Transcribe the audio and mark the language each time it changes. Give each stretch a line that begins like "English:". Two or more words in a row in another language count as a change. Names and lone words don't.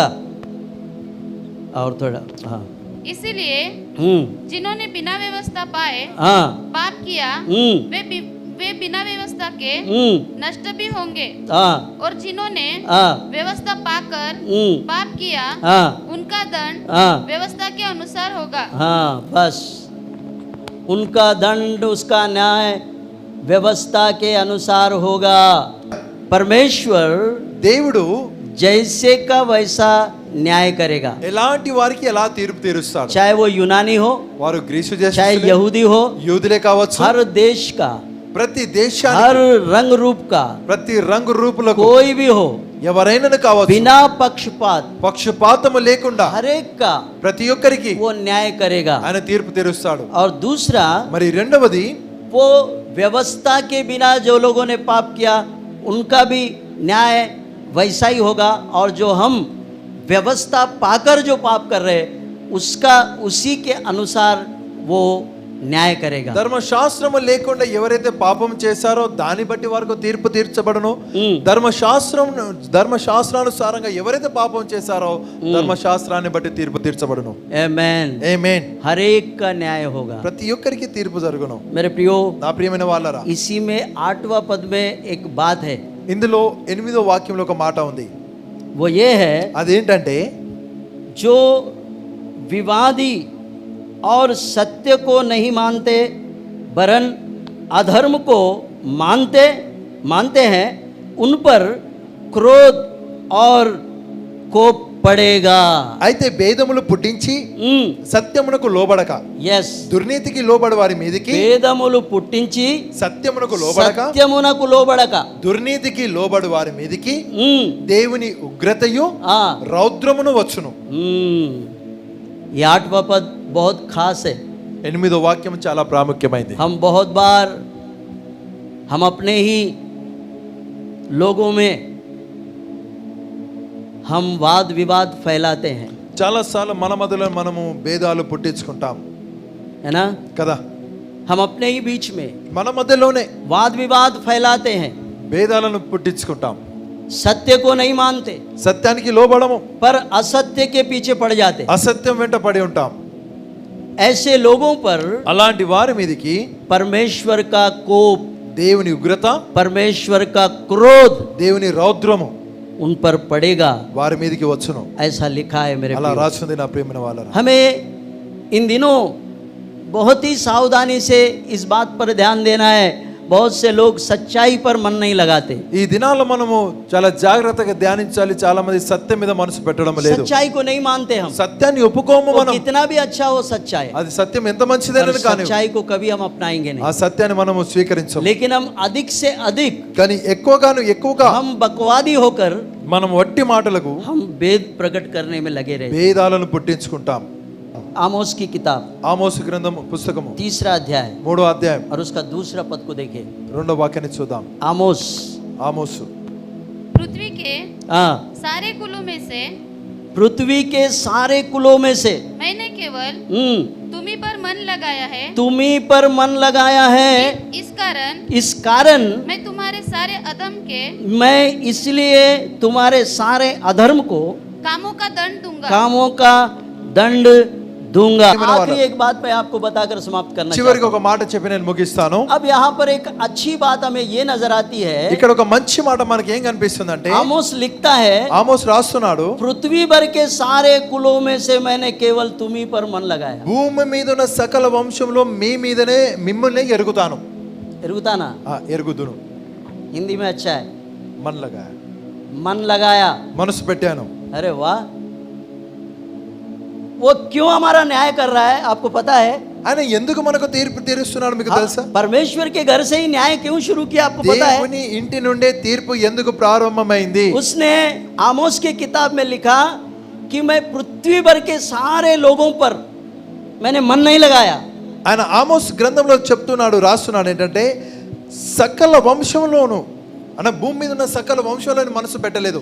Hindi: और थोड़ा हाँ, इसीलिए जिन्होंने बिना व्यवस्था पाए पाप किया, वे बिना व्यवस्था के नष्ट भी होंगे, और जिन्होंने व्यवस्था पाकर पाप किया, उनका दंड व्यवस्था के अनुसार होगा। हाँ, बस उनका दंड, उसका न्याय व्यवस्था के अनुसार होगा। परमेश्वर
Telugu: దేవుడు
Hindi: जैसे का वैसा न्याय करेगा,
Telugu: ఎలాంటి వారికి ఎలా తీర్పు తీరుస్తాడు.
Hindi: चाहे वो यूनानी हो,
Telugu: వారు గ్రీసు
Hindi: चाहे
Telugu: దేశస్థులే,
Hindi: यहूदी हो,
Telugu: యూదులే కావచ్చు,
Hindi: हर देश का,
Telugu: ప్రతి దేశానికి,
Hindi: हर रंग रूप का,
Telugu: ప్రతి రంగు రూపులకు,
Hindi: कोई भी हो,
Telugu: ఎవరైనా కావచ్చు,
Hindi: बिना पक्षपात
Telugu: పక్షపాతము లేకుండా
Hindi: हर एक का
Telugu: ప్రతి ఒక్కరికి
Hindi: वो न्याय करेगा।
Telugu: ఆయన తీర్పు తీరుస్తాడు.
Hindi: और दूसरा,
Telugu: మరి రెండవది,
Hindi: वो व्यवस्था के बिना जो लोगों ने पाप किया उनका भी न्याय वैसा ही होगा, और जो हम व्यवस्था पाकर जो पाप कर रहे उसका उसी के अनुसार वो न्याय करेगा।
Telugu: ధర్మశాస్త్రము లేకుండా ఎవరైతే పాపం చేశారో దాన్ని బట్టి వారికి తీర్పు తీర్చబడును. ధర్మశాస్త్రానుసారంగా ఎవరైతే పాపం చేశారో ధర్మశాస్త్రాన్ని బట్టి తీర్పు తీర్చబడును. ఆమేన్ ఆమేన్.
Hindi: हर एक का न्याय होगा,
Telugu: ప్రతి ఒక్కరికి తీర్పు జరుగును.
Hindi: मेरे प्रियो,
Telugu: నా ప్రియమైన వాళ్ళారా,
Hindi: इसी में 8वां पद में एक बात है,
Telugu: ఇందులో 8వ వాక్యంలో ఒక మాట ఉంది.
Hindi: वो ये है,
Telugu: అదేంటంటే,
Hindi: जो विवादी और सत्य को नहीं मानते वरन अधर्म को मानते हैं, उन पर क्रोध और कोप పడేగా।
Telugu: అయితే భేదములు పుట్టించి సత్యమునకు లోబడక, yes, దుర్నీతికి లోబడి వారి మీదకి, భేదములు పుట్టించి సత్యమునకు లోబడక దుర్నీతికి లోబడి వారి మీదకి దేవుని ఉగ్రతయు రౌద్రమును వచ్చును.
Hindi: ये 8वां पद बहुत खास है।
Telugu: 8వ వాక్యం చాలా ప్రాముఖ్యమైనది.
Hindi: हम बहुत बार हम अपने ही लोगों में हम वाद विवाद फैलाते हैं,
Telugu: చాలా సార్లు మన మధ్యలో మనము భేదాలు పుట్టించుకుంటాం,
Hindi: है ना,
Telugu: కదా.
Hindi: हम अपने ही बीच में
Telugu: మన మధ్యలోనే
Hindi: वाद विवाद फैलाते हैं,
Telugu: భేదాలను పుట్టించుకుంటాం,
Hindi: सत्य को नहीं मानते,
Telugu: సత్యానికి లోబడము,
Hindi: पर असत्य के पीछे पड़ जाते,
Telugu: అసత్యం వెంట పడి ఉంటాం.
Hindi: ऐसे लोगों पर
Telugu: అలాంటి వారి మీదకి
Hindi: परमेश्वर का कोप,
Telugu: దేవుని ఉగ్రత,
Hindi: परमेश्वर का क्रोध,
Telugu: దేవుని రౌద్రము
Hindi: उन पर पड़ेगा,
Telugu: వారి మీదకి వచ్చును.
Hindi: ऐसा लिखा है मेरे
Telugu: అలా
Hindi: प्रियो।
Telugu: రాసింది నా ప్రియమైన వాళ్ళారా.
Hindi: हमें इन दिनों बहुत ही सावधानी से इस बात पर ध्यान देना है, बहुत से लोग सच्चाई पर मन नहीं लगाते।
Telugu: ఈ దినాల్లో మనము చాలా జాగ్రత్తగా ధ్యానించాలి. చాలా మంది సత్యం మీద మనసు పెట్టడం లేదు,
Hindi: सच्चाई को नहीं मानते हम,
Telugu: సత్యాన్ని ఒప్పుకోము.
Hindi: वो
Telugu: మనం
Hindi: कितना भी अच्छा हो सच्चाई,
Telugu: అది సత్యం ఎంత మంచిదైనది కానీ
Hindi: सच्चाई को कभी हम अपनाएंगे
Telugu: ఆ
Hindi: नहीं,
Telugu: సత్యాన్ని మనము స్వీకరించము.
Hindi: लेकिन हम अधिक से अधिक
Telugu: కానీ ఎక్కువగా
Hindi: हम बकवादी होकर
Telugu: మనం వట్టి మాటలకు
Hindi: हम भेद प्रकट करने में लगे रहे।
Telugu: భేదాలను పుట్టించుకుంటాం.
Hindi: आमोस की किताब
Telugu: ఆమోసు గ్రంథం పుస్తకము
Hindi: 3 अध्याय
Telugu: 3వ అధ్యాయం
Hindi: और उसका 2 पद को देखें।
Telugu: 2వ వాక్యాన్ని చూద్దాం.
Hindi: आमोस,
Telugu: ఆమోసు,
Hindi: पृथ्वी के हाँ, सारे कुलों में से पृथ्वी के सारे कुलों में से मैंने केवल तुम्ही पर मन लगाया है, तुम्ही पर मन लगाया है। इस कारण मैं तुम्हारे सारे अधर्म के मैं इसलिए तुम्हारे सारे अधर्म को कामों का दंड दूंगा। कामों का दंड दूंगा। आखिरी एक बात मैं आपको बताकर समाप्त करना
Telugu: చివరికి
Hindi: चाहता
Telugu: ఒక మాట చెప్పి నేను ముగిస్తాను.
Hindi: हूं। अब यहाँ पर एक अच्छी बात हमें ये नजर आती है।
Telugu: ఇక్కడ ఒక మంచి మాట మనకి ఏం కనిపిస్తుందంటే
Hindi: आमोस लिखता है,
Telugu: ఆమోస్ రాస్తున్నాడు,
Hindi: पृथ्वी भर के सारे कुलों में से मैंने केवल तुम्ही पर मन लगाया।
Telugu: భూమి మీద ఉన్న సకల వంశంలో మీ మీదనే మిమ్మల్ని ఎరుగుతాను. एరుగుताना ఎరుగుదును.
Hindi: हिंदी में अच्छा है, मन लगाया, मन लगाया।
Telugu: మనసు పెట్టాను.
Hindi: अरे वाह, वो क्यों हमारा न्याय कर रहा है आपको पता है?
Telugu: ఆయన ఎందుకు మనకు తీర్పు తీరుస్తున్నాడు మీకు తెలుసా?
Hindi: परमेश्वर के घर से ही न्याय क्यों शुरू किया आपको पता है?
Telugu: దేవుని ఇంటి నుండే తీర్పు ఎందుకు ప్రారంభమైంది?
Hindi: उसने आमोस के किताब में लिखा कि मैं पृथ्वी भर के सारे लोगों पर मैंने मन नहीं लगाया।
Telugu: ఆయన ఆమోస్ గ్రంథంలో చెప్తున్నాడు, రాస్తున్నాడు ఏంటంటే సకల వంశంలోను అన్న భూమి మీద ఉన్న సకల వంశంలోని మనసు పెట్టలేదు.